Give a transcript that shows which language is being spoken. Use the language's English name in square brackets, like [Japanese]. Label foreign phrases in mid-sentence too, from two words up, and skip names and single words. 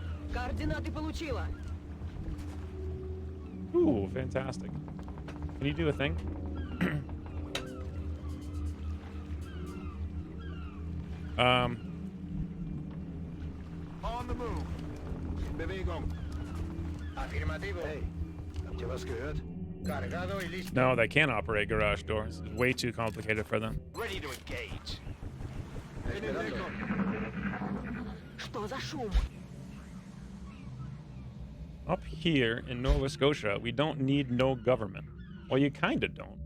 [English] Ooh, fantastic. Can you do a thing? On the move. [German] In Bewegung. Afirmativo. Hey, habt ihr was gehört? [Spanish] Cargado y listo. [English] No, they can't operate garage doors. It's way too complicated for them. Ready to engage. Esperando. [Russian] Что за шум? [English] Up here in Nova Scotia, we don't need no government. Well, you kind of don't.